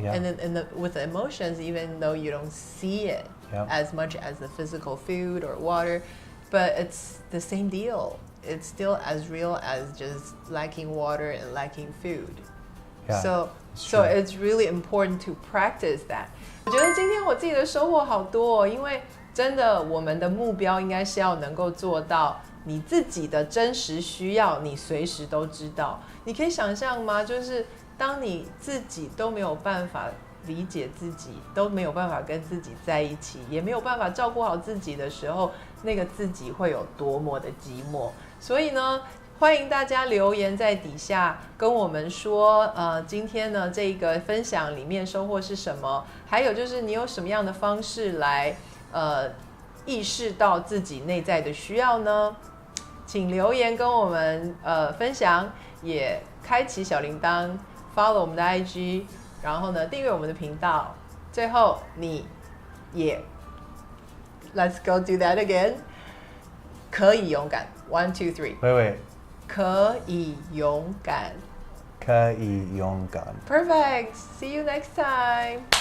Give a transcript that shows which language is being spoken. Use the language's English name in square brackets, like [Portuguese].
[English] And then with the emotions, even though you don't see it as much as the physical food or water, but it's the same deal. It's still as real as just lacking water and lacking food. So it's really important to practice that. [Chinese] 我觉得今天我自己的收获好多哦，因为真的我们的目标应该是要能够做到你自己的真实需要，你随时都知道。你可以想象吗？就是当你自己都没有办法理解自己，都没有办法跟自己在一起，也没有办法照顾好自己的时候，那个自己会有多么的寂寞。所以呢，欢迎大家留言在底下跟我们说，今天呢这个分享里面收获是什么？还有就是你有什么样的方式来意识到自己内在的需要呢？请留言跟我们分享，也开启小铃铛 ，follow 我们的 IG， 然后呢订阅我们的频道。最后你也 ， [English] Let's go do that again， [Chinese] 可以勇敢 ，1 2 3， [English] Wait. [Chinese] 可以勇敢，可以勇敢。 [English] Perfect. See you next time.